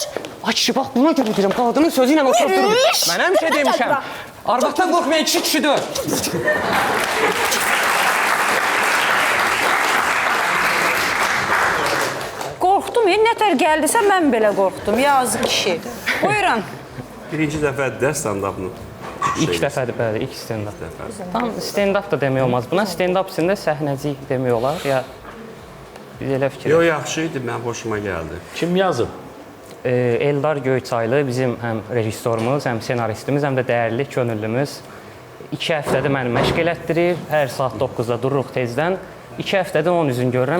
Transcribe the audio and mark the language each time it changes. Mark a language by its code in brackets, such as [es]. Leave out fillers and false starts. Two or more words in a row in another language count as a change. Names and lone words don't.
[az] Ay kişi, bax buna görə deyirəm, qadının sözü ilə oturub durur. Mən həmişə demişəm, arvaddan qorxmayan kişidir. Qorxdum, nətər gəldisə mən belə qorxdum, yazıq kişi. Buyurun. Birinci dəfə dərs stand-up'ını İlk dəfədir, bəli, ilk stand-up. Tam stand-up da demək olmaz. Buna stand-up içində səhnəcik demək olar, ya biz elə fikir. Yox, yaxşı idi, mənim xoşuma gəldi. Kim yazıb? Eldar Göyçaylı bizim həm rejissorumuz, həm senaristimiz, həm də dəyərli könüllümüz 2 həftədir məni məşq elətdirir. Hər saat 9-da dururuq tezdən. 2 həftədir onun üzünü görürəm.